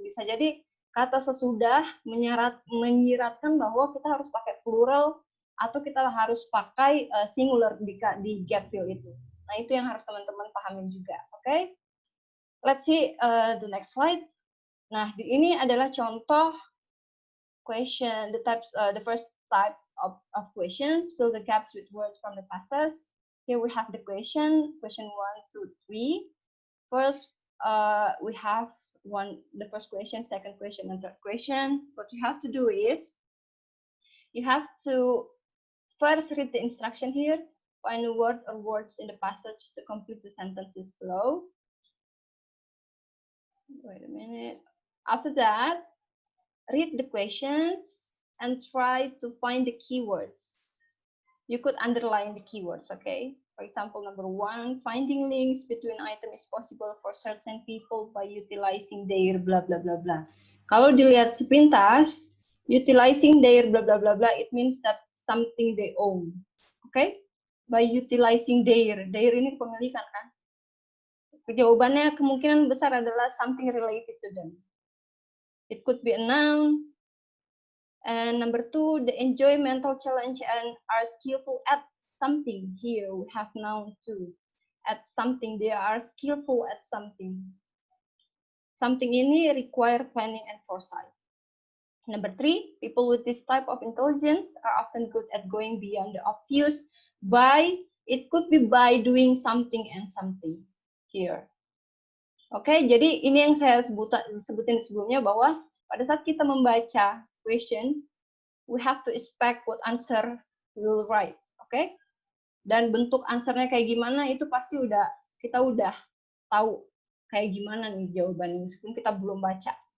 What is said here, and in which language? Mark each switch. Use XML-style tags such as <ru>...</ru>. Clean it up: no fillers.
<id>Bisa jadi kata sesudah menyiratkan bahwa kita harus pakai plural atau kita harus pakai singular di gap fill itu. Nah, itu yang harus teman-teman pahamin juga. Oke?</id> <en>Let's see the next slide.</en> <id>Nah, ini adalah contoh question,</id> <en>the first type of questions. Fill the gaps with words from the passes. Here we have the question 1, 2, 3. First, we have the first question, second question, and third question. What you have to do is, you have to first read the instruction here, find a word or words in the passage to complete the sentences below. Wait a minute. After that, read the questions and try to find the keywords. You could underline the keywords, okay? For example, number 1, finding links between items is possible for certain people by utilizing their blah blah blah blah.</en> <id>Kalau dilihat sepintas,</id> <en>utilizing their blah blah blah blah, it means that something they own, okay? By utilizing their</en> <id>ini kepemilikan kan? Jawabannya kemungkinan besar adalah</id> <en>something related to them. It could be a noun. And number 2, they enjoy mental challenge and are skillful at something. Here we have noun too. At something, they are skillful at something. Something ini require planning and foresight. Number 3, people with this type of intelligence are often good at going beyond the obvious it could be by doing something and something. Here.</en> <id>Oke, jadi ini yang saya sebutin sebelumnya bahwa pada saat kita membaca question,</id> <en>we have to expect what answer we will write,</en> <id>okay? Dan bentuk answernya kayak gimana itu pasti kita udah tahu kayak gimana nih jawabannya meskipun kita belum baca.</id>